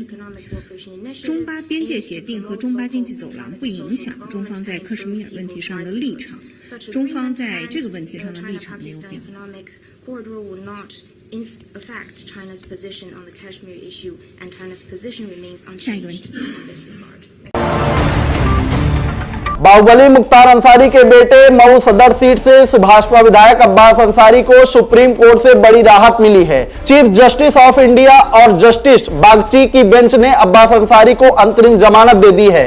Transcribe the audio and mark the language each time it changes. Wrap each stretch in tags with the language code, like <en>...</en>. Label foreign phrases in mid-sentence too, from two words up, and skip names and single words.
<zh>中巴边界协定和中巴经济走廊不影响中方在克什米尔问题上的立场，中方在这个问题上的立场没有变化。下一个问题。</zh> <hi>बाहुबली मुख्तार अंसारी के बेटे मऊ सदर सीट से भाजपा विधायक अब्बास अंसारी को सुप्रीम कोर्ट से बड़ी राहत मिली है।</hi> <en>Chief Justice of India</en> <hi>और जस्टिस बागची की बेंच ने अब्बास अंसारी को अंतरिम जमानत दे दी है।</hi>